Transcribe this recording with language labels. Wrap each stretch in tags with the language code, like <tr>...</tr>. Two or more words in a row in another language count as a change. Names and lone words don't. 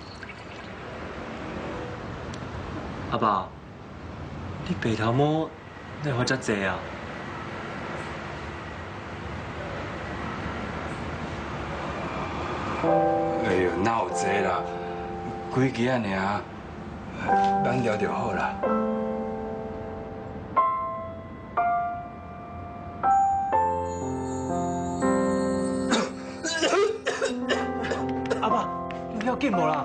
<nan>阿爸，你白头毛你花遮济啊？哎呦，哪有这啦？几支啊尔，慢调就好啦。阿爸，你要紧无啦？</nan>